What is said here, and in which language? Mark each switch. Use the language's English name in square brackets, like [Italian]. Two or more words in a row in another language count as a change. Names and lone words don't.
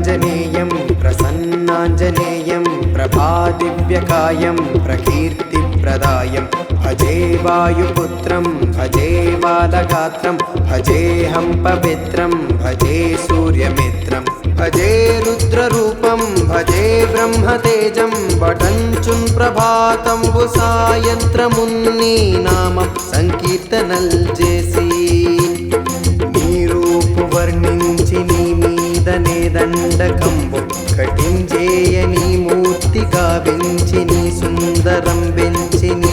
[Sanskrit] प्रमथनाञ्जनेयं प्रसन्नाञ्जनेयं प्रभादिव्यकायं प्रकीर्तिप्रदायं भजे वायुपुत्रं भजे बालगात्रं भजेऽहं पवित्रं भजे सूर्यमित्रं भजे रुद्ररूपं भजे ब्रह्मतेजं पठञ्चुन् [Telugu] ప్రభాతంబు సాయంత్రమున్ని నామం సంకీర్తనల్ చేసి నీ రూపు వర్ణించి నీ మీదనే దండకంబు కటించేయ నీ మూర్తి గావించి నీ సుందరం పెంచి నీ